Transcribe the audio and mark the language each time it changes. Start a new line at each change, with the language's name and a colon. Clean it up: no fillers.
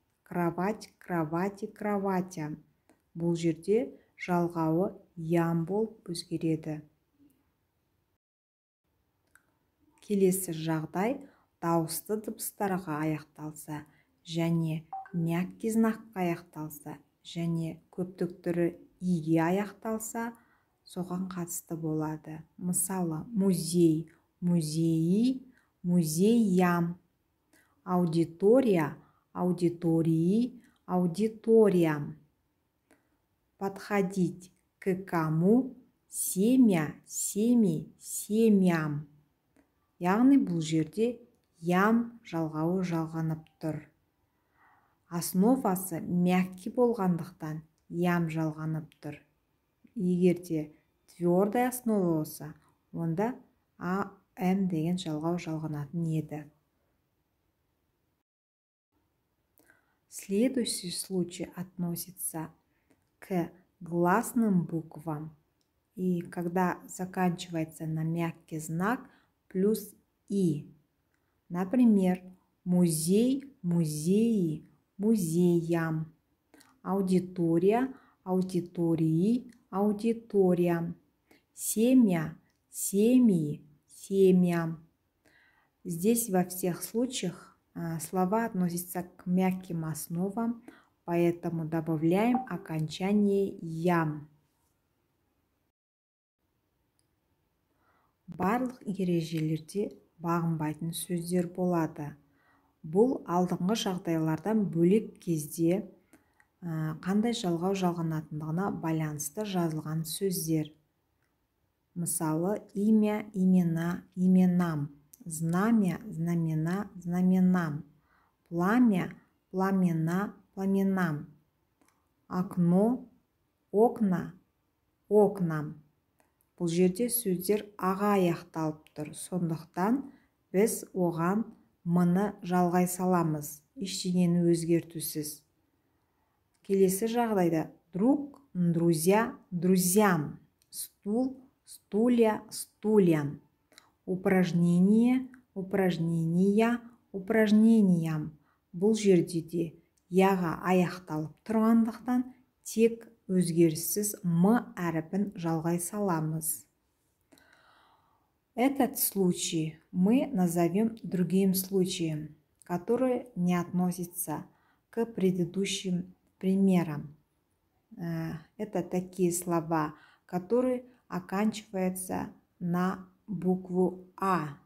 Russian: Кровать, кровати, кроватям.
Kazakh: Бұл жерде жалғауы ям болып өзгереді. Келесі жағдай дауысты дыбыстарға аяқталса және мягкий знакқа аяқталса және көптік түрі иге аяқталса, соған қатысты болады. Мысалы,
Russian: музей, музеи, музеям. Аудитория, аудитории, аудиториям. Подходить к кому, семья, семьи, семьям.
Kazakh: Яғни бұл жерде ям жалғауы жалғанып тұр. Основасы мягкий болғандықтан ям жалғанып тұр. Егерде твердая основа болса, онда ам деген жалғау жалғанатын еді.
Russian: Следующий случай относится к гласным буквам. И когда заканчивается на мягкий знак плюс И. Например, музей, музеи, музеям. Аудитория, аудитории, аудиториям. Семья, семьи, семьям. Здесь во всех случаях слова относятся к мягким основам, поэтому добавляем окончание ям.
Kazakh: Барлық ережелерде бағынбайтын сөздер болады. Бұл алдыңғы жағдайлардан бөлек кезде қандай жалғау жалғанатындығына байланысты жазылған сөздер. Мысалы,
Russian: имя, имена, именам. Знамя, знамена, знаменам. Пламя, пламена, пламенам. Окно, окна, окнам.
Kazakh: Бұл жерде сөздер аға аяқталып тұр. Сондықтан біз оған мыны жалғай саламыз. ештеңені өзгертусіз. Келесі жағдайда
Russian: друг, друзья, друзьям, стул, стулья, стульям, упражнение, упражнения, упражнениям.
Kazakh: Бұл жерде де яға аяқталып тұрғандықтан тек өзгеріссіз м әріпін жалғай саламыз.
Russian: Этот случай мы назовем другим случаем, который не относится к предыдущим примерам. Это такие слова, которые оканчиваются на букву А.